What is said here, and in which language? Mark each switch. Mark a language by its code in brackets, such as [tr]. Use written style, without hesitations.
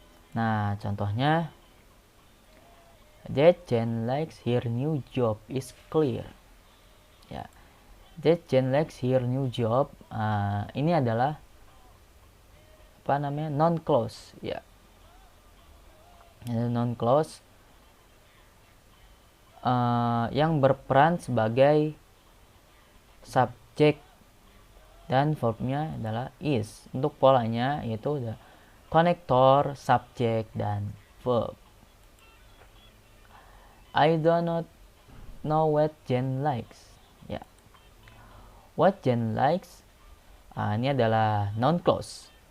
[id] Nah, contohnya, [en] that Jen likes her new job is clear. Ya, that Jen likes her new job. [id] Ini adalah non clause ya. Non clause yang berperan sebagai subjek dan verbnya adalah is. Untuk polanya yaitu konektor, subjek, dan verb. [en] I do not know what Jen likes. Ya. What Jen likes [id] ini adalah noun clause.